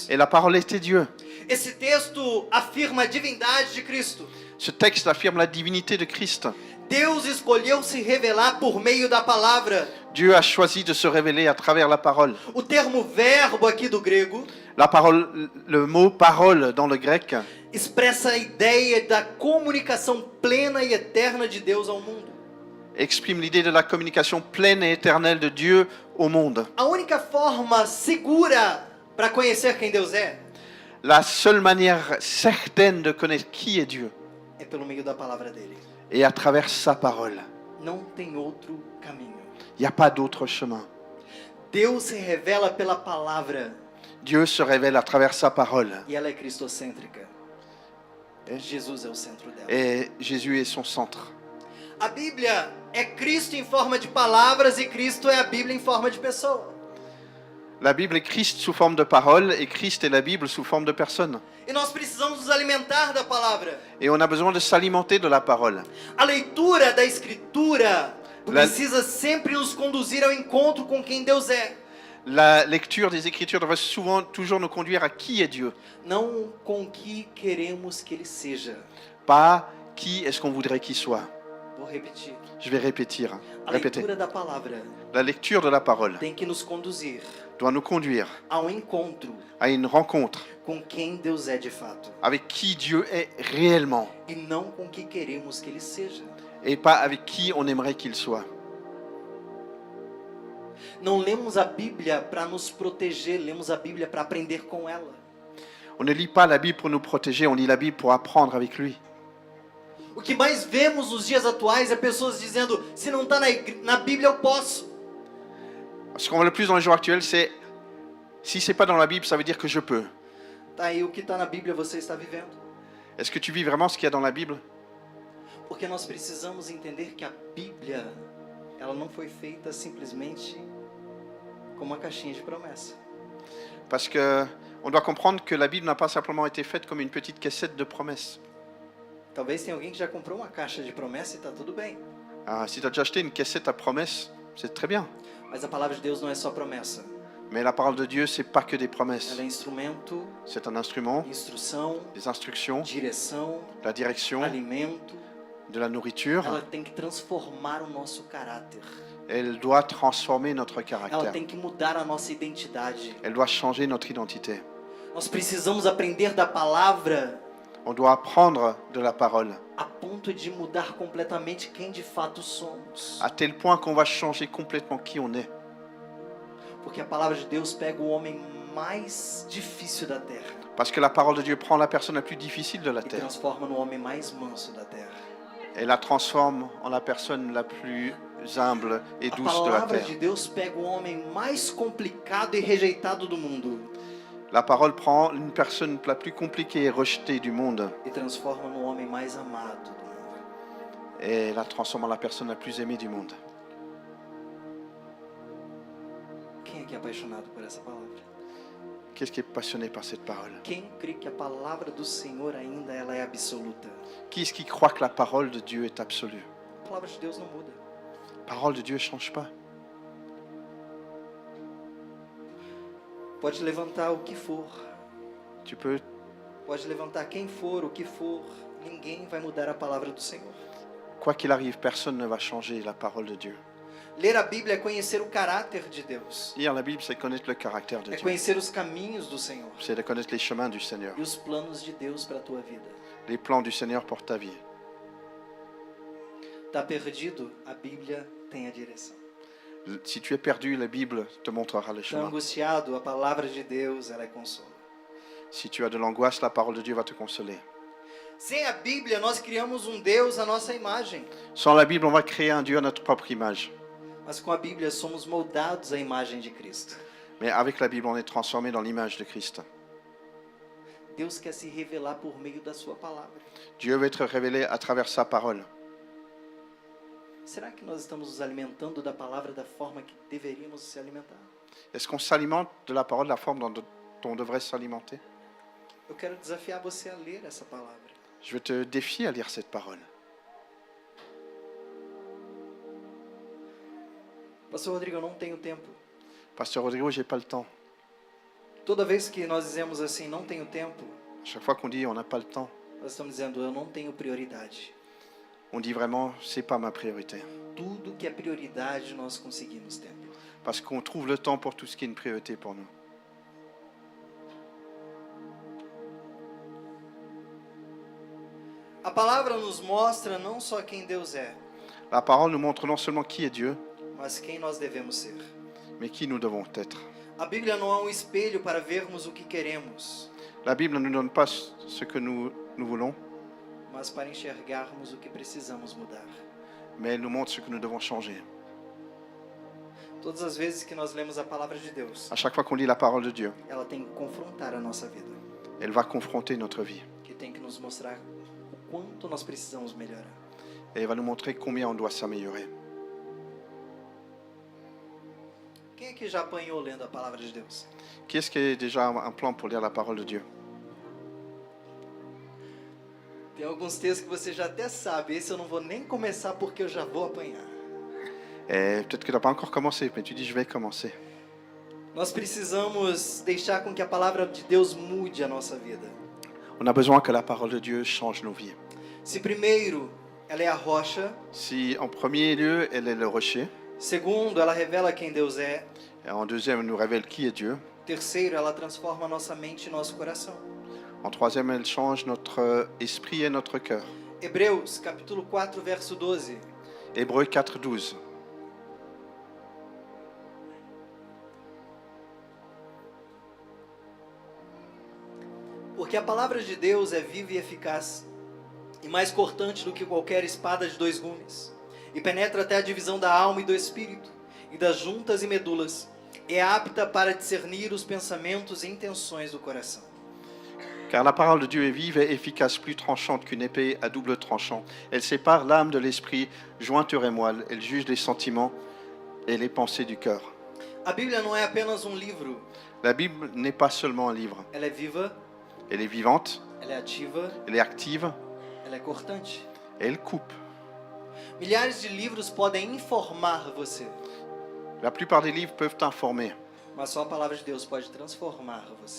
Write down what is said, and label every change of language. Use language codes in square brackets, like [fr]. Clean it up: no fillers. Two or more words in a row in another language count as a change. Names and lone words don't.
[fr] Et la parole était Dieu. [pt] Esse texto afirma a divindade de Cristo. [fr] Ce texte affirme la divinité de Christ. [pt] Deus escolheu se revelar por meio da palavra. [fr] Dieu a choisi de se révéler à travers la parole. [pt] O termo verbo aqui do grego [fr] La parole, le mot parole dans le grec [pt] expressa a ideia da comunicação plena e eterna de Deus ao mundo. [fr] exprime l'idée de la communication pleine et éternelle de Dieu au monde. [pt] A única forma segura para conhecer quem Deus é [fr] La seule manière certaine de connaître qui est Dieu [pt] é pelo meio da palavra dele. [fr] est à travers sa parole. [pt] Não tem outro caminho. [fr] Il n'y a pas d'autre chemin. [pt] Deus se revela pela palavra [fr] Dieu se révèle à travers sa parole. [pt] e ela é cristocêntrica. Jesus é o centro dela. [fr] Et Jésus est son centre. [pt] A Bíblia é Cristo em forma de palavras e Cristo é a Bíblia em forma de pessoa. [fr] La Bible est Christ sous forme de parole et Christ est la Bible sous forme de personne. [pt] E nós precisamos nos alimentar da palavra. [fr] Et on a besoin de s'alimenter de la parole. [pt] A leitura da Escritura [fr] La- [pt] precisa sempre nos conduzir ao encontro com quem Deus é. [fr] La lecture des Écritures devrait souvent toujours nous conduire à qui est Dieu, [pt] Não com o que queremos que Ele seja. [fr] pas qui est-ce qu'on voudrait qu'il soit. [pt] Vou repetir. [fr] Je vais répéter. [pt] A leitura da palavra [fr] La lecture de la parole [pt] tem que nos conduzir [fr] doit nous conduire [pt] ao encontro [fr] à une rencontre [pt] com quem Deus é de fato. [fr] avec qui Dieu est réellement [pt] E não com o que queremos que Ele seja. [fr] et pas avec qui on aimerait qu'il soit. [pt] Não lemos a Bíblia para nos proteger, lemos a Bíblia para aprender com ela. [fr] On ne lit pas la Bible pour nous protéger, on lit la Bible pour apprendre avec lui. [pt] O que mais vemos nos dias atuais é pessoas dizendo: se não está na Bíblia, eu posso. [fr] Ce qu'on voit le plus dans les jours actuels, c'est si c'est pas dans la Bible, ça veut dire que je peux. [pt] Tá aí o que está na Bíblia, você está vivendo. [fr] Est-ce que tu vis vraiment ce qu'il y a dans la Bible? [pt] Porque nós precisamos entender que a Bíblia, ela não foi feita simplesmente como uma caixinha de promessa. [fr] Parce que on doit comprendre que la Bible n'a pas simplement été faite comme une petite cassette de promesses. [pt] Talvez tenha alguém que já comprou uma caixa de promessa e está tudo bem. [fr] Ah, si tu as déjà acheté une cassette à promesses, c'est très bien. [pt] Mas a palavra de Deus não é só promessa. [fr] Mais la parole de Dieu, c'est pas que des promesses. [pt] Ela é instrumento, [fr] C'est un instrument, [pt] instrução, [fr] des instructions, [pt] direção, [fr] la direction, [pt] alimento. [fr] de la nourriture. [pt] Ela tem que transformar o nosso caráter. [fr] Elle doit transformer notre [pt] Ela [fr] caractère. [pt] tem que mudar a nossa identidade. [fr] Elle doit changer notre identité. [pt] Nós precisamos aprender da palavra [fr] On doit apprendre de la parole [pt] a ponto de mudar completamente quem de fato somos. [fr] à tel point qu'on va changer complètement qui on est. [pt] Porque a palavra de Deus pega o homem mais difícil da terra [fr] Parce que la parole de Dieu prend la personne la plus difficile de la [pt] e [fr] terre [pt] transforma no homem mais manso da terra. [fr] et la transforme en la personne la plus humble et [pt] A [fr] douce de la [pt] palavra [fr] terre. [pt] de Deus pega o homem mais complicado e rejeitado do mundo [fr] La parole prend une personne la plus compliquée et rejetée du monde [pt] e transforma no homem mais amado do mundo. [fr] et la transforme en la personne la plus aimée du monde. [pt] Quem aqui é apaixonado por essa palavra? [fr] Qu'est-ce qui est passionné par cette parole? [pt] Quem crê que a palavra do Senhor ainda ela é absoluta? [fr] Qui est-ce qui croit que la parole de Dieu est absolue? [pt] A palavra de Deus não muda. [fr] La parole de Dieu ne change pas. [pt] Pode levantar o que for, [fr] Tu peux, [pt] pode levantar quem for, o que for, ninguém vai mudar a palavra do Senhor. [fr] quoi qu'il arrive, personne ne va changer la parole de Dieu. [pt] Ler a Bíblia é conhecer o caráter de Deus, [fr] Lire la Bible, c'est connaître le caractère de [pt] é [fr] Dieu. [pt] conhecer os caminhos do Senhor [fr] C'est de connaître les chemins du Seigneur, [pt] e os planos de Deus para a tua vida. [fr] les plans du Seigneur pour ta vie. [pt] Tá perdido? A Bíblia tem a direção. [fr] Si tu es perdu, la Bible te montrera le [pt] Tá [fr] chemin. [pt] angustiado? A palavra de Deus ela é consolo. [fr] Si tu as de l'angoisse, la parole de Dieu va te consoler. [pt] Sem a Bíblia, nós criamos um Deus à nossa imagem. [fr] Sans la Bible, on va créer un Dieu à notre propre image. [pt] Mas com a Bíblia somos moldados à imagem de Cristo. [fr] Mais avec la Bible, on est transformé dans l'image de Christ. [pt] Deus quer se revelar por meio da sua palavra. [fr] Dieu veut être révélé à travers sa parole. [pt] Será que nós estamos nos alimentando da palavra da forma que deveríamos se alimentar? [fr] Est-ce qu'on s'alimente de la parole de la forme dont dont on devrait s'alimenter? [pt] Eu quero desafiar você a ler essa palavra. [fr] Je veux te défier à lire cette parole. [pt] Pastor Rodrigo, eu não tenho tempo. [fr] Pasteur Rodrigo, j'ai pas le temps. [pt] Toda vez que nós dizemos assim, não tenho tempo, [fr] Chaque fois qu'on dit on n'a pas le temps, [pt] nós estamos dizendo, eu não tenho prioridade. [fr] on dit vraiment c'est pas ma priorité. [pt] Tudo que é prioridade nós conseguimos tempo. [fr] Parce qu'on trouve le temps pour tout ce qui est une priorité pour nous. [pt] A palavra nos mostra não só quem Deus é, [fr] La parole nous montre non seulement qui est Dieu, [pt] mas quem nós devemos ser. [fr] mais qui nous devons être. [pt] A Bíblia não é um espelho para vermos o que queremos, [fr] La Bible ne nous donne pas ce que nous voulons, [pt] mas para enxergarmos o que precisamos mudar. [fr] mais elle nous montre ce que nous devons changer. [pt] Todas as vezes que nós lemos a palavra de Deus, [fr] À chaque fois qu'on lit la parole de Dieu, [pt] ela tem que confrontar a nossa vida, [fr] elle va confronter notre vie. [pt] que tem que nos mostrar o quanto nós precisamos melhorar. [fr] Et elle va nous montrer combien on doit s'améliorer. [pt] Quem aqui já apanhou lendo a palavra de Deus? [fr] Qui est-ce qui a déjà un plan pour lire la parole de Dieu? [pt] Tem alguns textos que você já até sabe, esse eu não vou nem começar porque eu já vou apanhar. [fr] Et peut-être que tu n'as pas encore commencé, mais tu dis je vais commencer. [pt] Nós precisamos deixar com que a palavra de Deus mude a nossa vida. [fr] On a besoin que la parole de Dieu change nos vies. [pt] Se primeiro, ela é a rocha. [fr] Si en premier lieu, elle est le rocher, [pt] Segundo, ela revela quem Deus é. [fr] et en deuxième, elle nous révèle qui est Dieu. [pt] Terceiro, ela transforma a nossa mente e nosso coração. [fr] En troisième, elle change notre esprit et notre cœur. [pt] Hebreus, capítulo 4, verso 12. [fr] Hébreux 4, 12. [pt] Porque a palavra de Deus é viva e eficaz, e mais cortante do que qualquer espada de dois gumes, e penetra até a divisão da alma e do espírito, e das juntas e medulas, e é apta para discernir os pensamentos e intenções do coração. [fr] Car la parole de Dieu est vive et efficace, plus tranchante qu'une épée à double tranchant. Elle sépare l'âme de l'esprit, jointure et moelle. Elle juge les sentiments et les pensées du cœur. [pt] A Bíblia não é apenas um livro, [fr] La Bible n'est pas seulement un livre. [pt] ela é viva, [fr] Elle est vivante, [pt] ela é ativa, [fr] elle est active, [pt] ela é cortante. [fr] et elle coupe. [pt] Milhares de livros podem informar você, [fr] La plupart des livres peuvent t'informer, [pt] mas só a palavra de Deus pode transformar você.